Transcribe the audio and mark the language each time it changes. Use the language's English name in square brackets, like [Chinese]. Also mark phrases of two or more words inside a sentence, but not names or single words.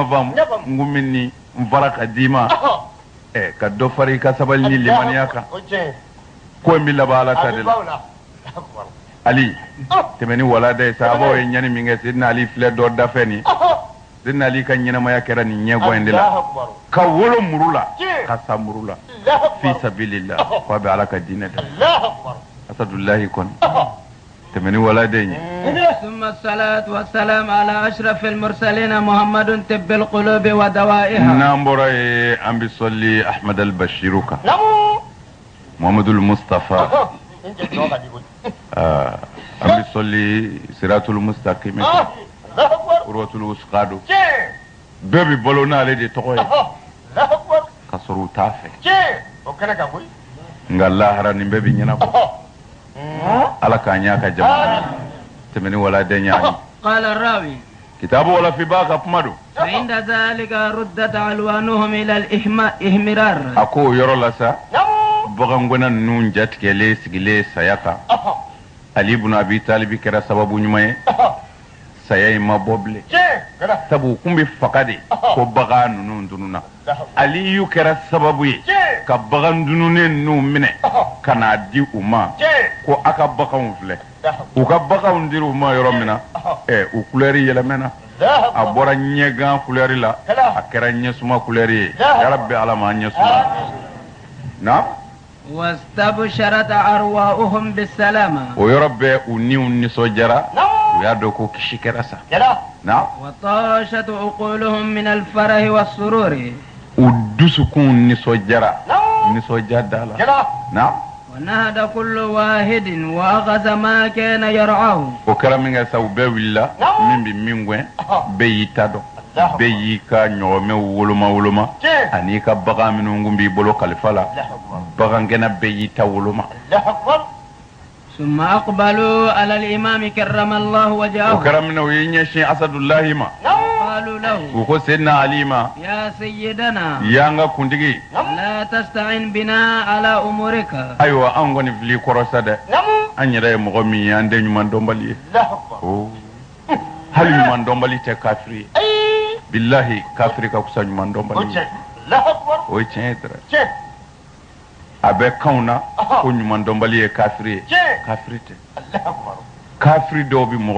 [Bambara] faamu n ko min ni n fara ka d'i ma ka dɔ fara i ka sabali ni limaniya kan ko in bɛ laban ala ta de la ali tɛmɛni walada ye sahabaw ye ɲani min kɛ sidina ali filɛ dɔ dafɛ nin sidina ali ka ɲɛnamaya kɛra nin ɲɛbɔ in de la ka wolo muru la ka sa muru la [Arabic] في سبيل الله [Bambara] ko a bɛ ala ka diinɛ de asadullahi kɔni tɛmɛni walada in ye [Arabic] ثم الصلاة والسلام على أشرف المرسلين محمد طب القلوب ودوائها [Bambara] n'an bɔra ye an bɛ sɔli ahmad al-bashiru kan muhammadu al-mustafa an bɛ sɔli [Arabic] الصراط المستقيم العروة الوثقى [Bambara] do bɛɛ bɛ balo n'ale de tɔgɔ ye ka sɔrɔ u t'a fɛ nka lahara nin bɛɛ bɛ ɲɛnabɔ ala k'an y'a ka jamana tɛmɛni wala den ɲaani [Arabic] قال الراوي [Bambara] kitabu wala fi b'a ka kuma do [Arabic] فعند ذلك ردت ألوانهم إلى الإحمرار [Bambara] a ko o yɔrɔ la sa bagangɔnna ninnu jatigɛlen sigilen saya kan ali ibn abi talib kɛra sababu ɲuman ye saya in ma bɔ bilen sabu kun bɛ faga de ko bagan ninnu dununa aliyu kɛra sababu ye ka bagan dununen ninnu minɛ ka n'a di u ma ko a ka baganw filɛ u ka baganw dira u ma yɔrɔ min na u kulɛri yɛlɛmɛna a bɔra ɲɛgan kulɛri la a kɛra ɲɛsuma kulɛri ye yarabi ala ma ɲɛsuma na [Arabic] واستبشرت أرواحهم بالسلامة [Bambara] o yɔrɔ bɛɛ u niw nisɔndiyara u y'a dɔn ko kisi kɛra sa na [Arabic] وطاشت عقولهم من الفرح والسرور [Bambara] u dusukun nisɔndiyara nisɔndiya da la na [Arabic] ونهد كل واحد وأخذ ما كان يرعاه [Bambara] o kɛra min kɛ sa u bɛɛ wulila min bɛ min gɛn bɛɛ y'i ta dɔn bɛɛ y'i ka ɲɔgɔmɛw woloma ani ka bagan minnu kun b'i bolo kalifa la bagangɛnna bɛɛ y'i ta woloma [Arabic] ثم أقبلوا على الإمام كرم الله [Bambara] o [Arabic] وجهه [Bambara] kɛra min na u ye ɲɛsin asadullahi ma [Arabic] قالوا له [Bambara] u ko sedina ali ma [Arabic] يا سيدنا [Bambara] y'an ka kuntigi [Arabic] لا تستعن بنا على أمورك [Bambara] ayiwa an kɔni fili kɔrɔsa dɛ an yɛrɛ ye mɔgɔ min ye an tɛ ɲuman dɔnbali ye hali ɲuman dɔnbali tɛ kafiri ye billahi kafiri ka kusa ɲuman dɔnbali ye o ye tiɲɛ ye dɛrɛ a bɛ kanw na ko ɲuman dɔnbali ye kafiri ye kafiri tɛ kafiri dɔw bɛ mɔgɔ